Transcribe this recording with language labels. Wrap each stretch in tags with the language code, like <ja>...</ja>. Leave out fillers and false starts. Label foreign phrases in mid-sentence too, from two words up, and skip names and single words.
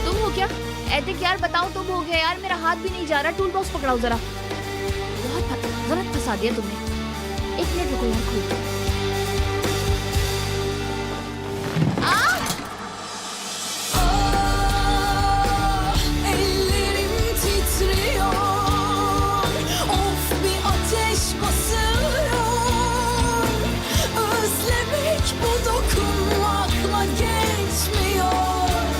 <hi>क्या? एतिक यार बताऊं तो हो गया यार, मेरा हाथ भी नहीं जा रहा।</hi> <en>tool box</en> <hi>पकड़ाओ जरा। जरा फंसा दिया तुमने। 1 मिनट रुको यार, खोल।</hi> <tr>Ellerim titriyor, of bir ateş basıyor. Özlemek bu dokunmakla geçmiyor.</tr>